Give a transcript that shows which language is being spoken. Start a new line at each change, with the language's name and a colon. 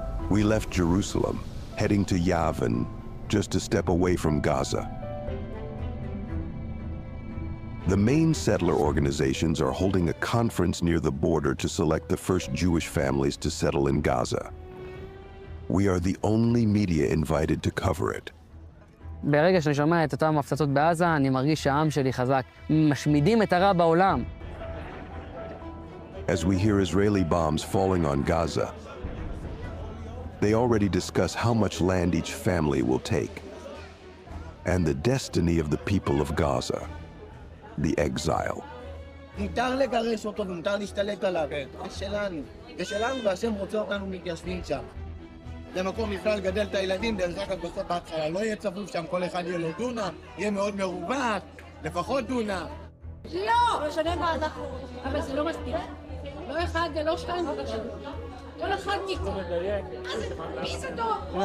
English: We left Jerusalem, heading to Yavin, just a step away from Gaza. The main settler organizations are holding a conference near the border to select the first Jewish families to settle in Gaza. We are the only media invited to cover it.
Hebrew: ברגע שאני שומע את אותם הפצצות בעזה, אני מרגיש שהעם שלי חזק. משמידים את הרע בעולם.
English: As we hear Israeli bombs falling on Gaza, they already discuss how much land each family will take, and the destiny of the people of Gaza, the exile.
Hebrew: מותר לגרש אותו ומותר להשתלט עליו. זה שלנו. זה שלנו והשם רוצה אותנו מתיישבים שם. זה מקום בכלל לגדל את הילדים, דרך אגב בסוף בהתחלה לא יהיה צפוף שם, כל אחד יהיה לו דונם, יהיה מאוד מרווח, לפחות דונם. לא! משנה מה אנחנו, אבל זה לא מספיק. לא אחד ולא שתיים ולא שלוש. כל אחד מכם. מי זה טוב?